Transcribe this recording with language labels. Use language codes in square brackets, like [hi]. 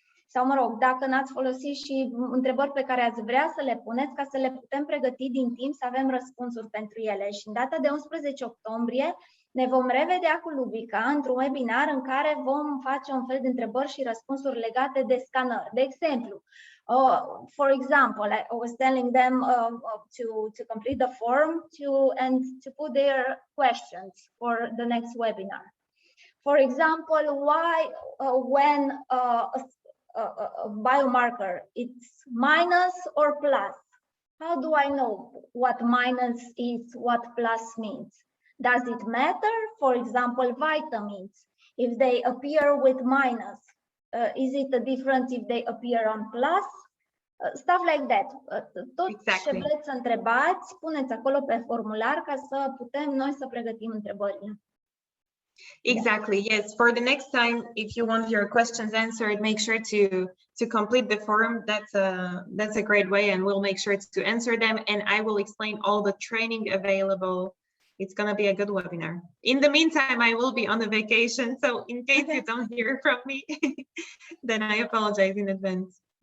[ro] Sau, mă rog, dacă n-ați folosit și întrebări pe care ați vrea să le puneți ca să le putem pregăti din timp, să avem răspunsuri pentru ele. Și în data de 11 octombrie ne vom revedea cu Lubica într-un webinar în care vom face un fel de întrebări și răspunsuri legate de scanări. De exemplu, [en] for example, I was telling them to complete the form and to put their questions for the next webinar. For example, why when a biomarker, it's minus or plus? How do I know what minus is, what plus means? Does it matter? For example, vitamins, if they appear with minus, is it a difference if they appear on plus? Stuff like that. [ro] Tot ce vreți să întrebați, puneți acolo pe formular ca să putem noi să pregătim întrebările. [en] Exactly. Yes. For the next time, if you want your questions answered, make sure to complete the form. That's a great way, and we'll make sure to answer them. And I will explain all the training available. It's going to be a good webinar. In the meantime, I will be on a vacation, so in case you don't hear from me, then I apologize in advance.